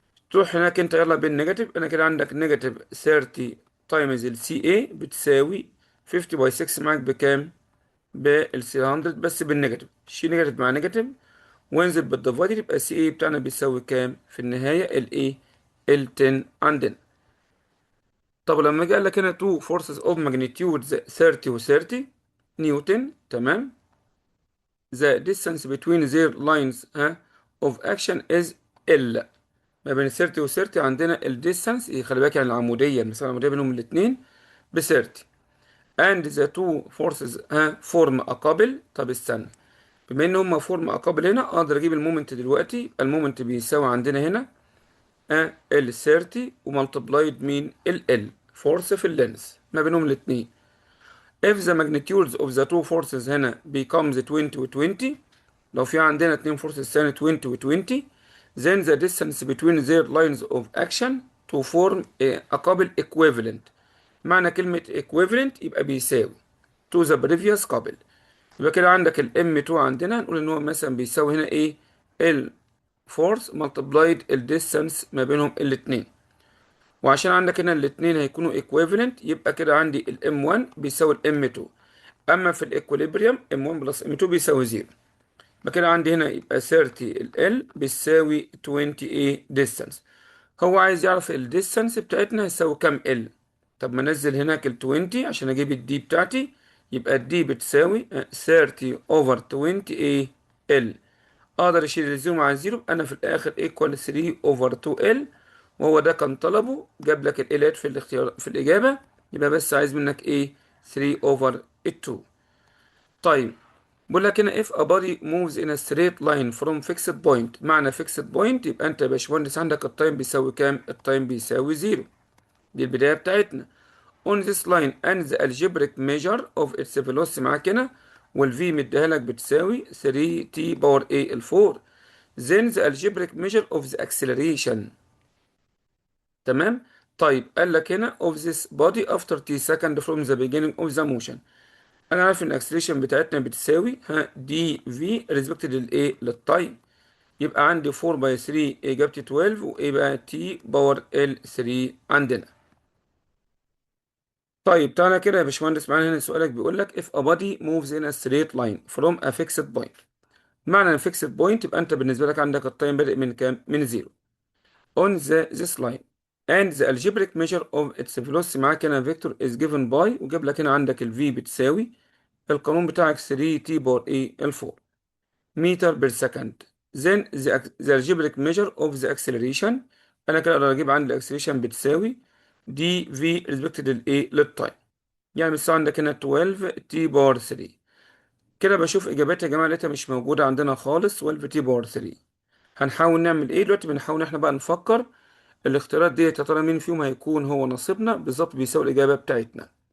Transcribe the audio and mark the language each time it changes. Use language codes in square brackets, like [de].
[ar] تروح هناك انت يلا بالنيجاتيف. انا كده عندك نيجاتيف 30 تايمز ال سي اي بتساوي 50 باي 6 معاك بكام بال 300 بس بالنيجاتيف، شيل نيجاتيف مع نيجاتيف وانزل بالديفايدر، يبقى سي اي بتاعنا بيساوي كام في النهاية؟ الايه؟ ال 10 عندنا. طب لما اجي قال لك هنا [en] two forces of magnitude 30 و 30 newton, تمام، the distance between their lines of action is L. [ar] ما بين 30 و 30 عندنا ال distance، خلي بالك يعني العمودية، المسافة العمودية بينهم الاتنين ب 30. [en] and the two forces form a couple. [ar] طب استنى، بما ان هما فورم a couple هنا اقدر اجيب المومنت دلوقتي. المومنت بيساوي عندنا هنا ال 30 ومالتبلايد مين؟ ال فورس في اللينس ما بينهم الاتنين. [en] if the magnitudes of the two forces هنا becomes 20 و 20، [ar] لو في عندنا اتنين [en] forces ثاني 20 و 20، then the distance between their lines of action to form a couple equivalent. [ar] معنى كلمة [en] equivalent يبقى بيساوي to the previous couple. [ar] يبقى كده عندك ال M2 عندنا نقول ان هو مثلا بيساوي هنا ايه؟ ال force multiplied ال distance ما بينهم الاتنين. وعشان عندك هنا الاتنين هيكونوا equivalent يبقى كده عندي ال M1 بيساوي ال M2. اما في الايكوليبريم M1 بلس M2 بيساوي 0. يبقى كده عندي هنا يبقى 30 ال L بيساوي 20 ايه distance. هو عايز يعرف ال distance بتاعتنا هيساوي كام ال. طب ما انزل هناك ال 20 عشان اجيب الدي بتاعتي. يبقى الدي بتساوي 30 over 20 ايه ال. اقدر اشيل الزيرو مع الزيرو، انا في الاخر ايكوال 3 over 2 ال. وهو ده كان طلبه، جاب لك الالات في الاختيار في الاجابه. يبقى بس عايز منك ايه؟ 3 over 2. [en] طيب بقول لك هنا if a body moves in a straight line from fixed point. [ar] معنى fixed point يبقى انت يا باشمهندس عندك التايم بيساوي كام؟ التايم بيساوي 0. دي البدايه بتاعتنا. [en] on this line and the algebraic measure of its velocity معاك هنا، [ar] والفي مديها لك بتساوي [en] 3t power a ال 4. then the algebraic measure of the acceleration. [ar] تمام. طيب قال لك هنا [en] of this body after t second from the beginning of the motion. [ar] انا عارف ان الاكسلريشن بتاعتنا بتساوي دي في ريسبكت للايه؟ للتايم. يبقى عندي 4 باي 3 اجابتي 12، وايه بقى؟ تي باور ال 3 عندنا. طيب تعالى كده يا باشمهندس معانا هنا سؤالك بيقول لك [en] if a body moves in a straight line from a fixed point. [ar] معنى ان fixed point يبقى انت بالنسبه لك عندك التايم بادئ من كام؟ من 0 [en] on this line and the algebraic measure of its velocity. [ar] معاك هنا فيكتور is given by، وجاب لك هنا عندك ال v بتساوي القانون بتاعك 3 t باور ايه ال 4 متر بير سكند. [en] then the algebraic measure of the acceleration. [ar] انا كده اقدر اجيب عندي الاكسلريشن بتساوي دي في ريسبكتد للايه؟ للتايم. يعني بس عندك هنا 12 تي باور 3. كده بشوف اجاباتي يا جماعه لقيتها مش موجوده عندنا خالص. 12 تي باور 3. هنحاول نعمل ايه دلوقتي؟ بنحاول احنا بقى نفكر الاختيارات دي يا ترى مين فيهم هيكون هو نصيبنا بالظبط بيساوي الاجابه بتاعتنا.